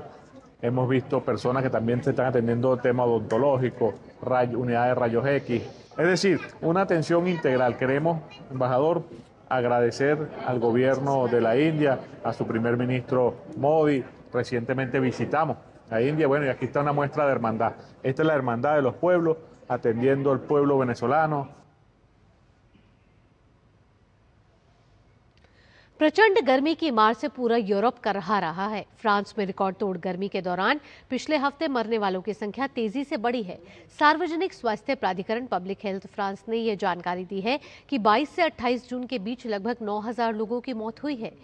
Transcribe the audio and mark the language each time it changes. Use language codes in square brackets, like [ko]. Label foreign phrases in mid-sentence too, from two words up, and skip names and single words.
[es] Hemos visto personas que también se están atendiendo temas odontológicos, unidades de rayos X, es decir, una atención integral. Queremos, embajador, agradecer al gobierno de la India, a su primer ministro Modi. Recientemente visitamos a India, bueno, y aquí está una muestra de hermandad. Esta es la hermandad de los pueblos, atendiendo al pueblo venezolano. [hi] प्रचंड गर्मी की मार से पूरा यूरोप कर रहा है। फ्रांस में रिकॉर्ड तोड़ गर्मी के दौरान पिछले हफ्ते मरने वालों की संख्या तेजी से बढ़ी है। सार्वजनिक स्वास्थ्य प्राधिकरण पब्लिक हेल्थ फ्रांस ने यह जानकारी दी है कि 22 से 28 जून के बीच लगभग 9,000 लोगों की मौत हुई है।